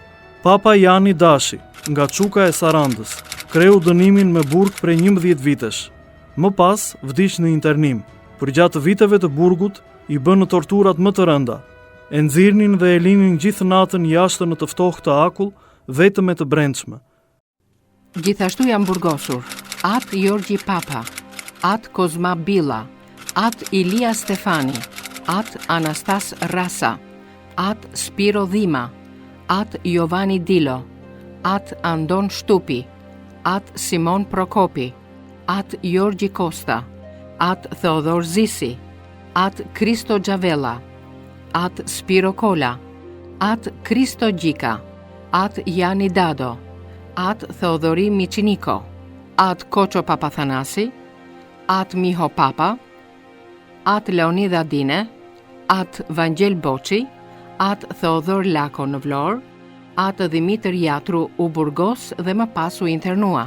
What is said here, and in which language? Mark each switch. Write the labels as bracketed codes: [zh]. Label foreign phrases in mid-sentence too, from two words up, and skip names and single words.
[sq] Papa Jani Dashi nga Çuka e Sarandës kreu dënimin me burg prej 11 vitesh. Më pas vdiq në internim. Për gjatë viteve të burgut i bënë torturat më të rënda. E nxirnin dhe e linin gjithë natën jashtë në të ftohtë të akull, vetëm e të brendshme. Gjithashtu janë burgosur at Jorgji Papa, at Kozma Billa, at Ilia Stefani, at Anastas Rasa, at Spiro Dhima, at Jovani Dilo, at Andon Shtupi, atë Simon Prokopi, atë Gjorgji Kosta, atë Theodor Zisi, atë Kristo Gjavella, atë Spiro Kola, atë Kristo Gjika, atë Jani Dado, atë Theodori Michiniko, atë Koço Papathanasi, atë Miho Papa, atë Leonida Dine, atë Vangjel Boçi, atë Theodor Lako në Vlorë, atë Dimitër Jatru u burgos dhe më pas u internua.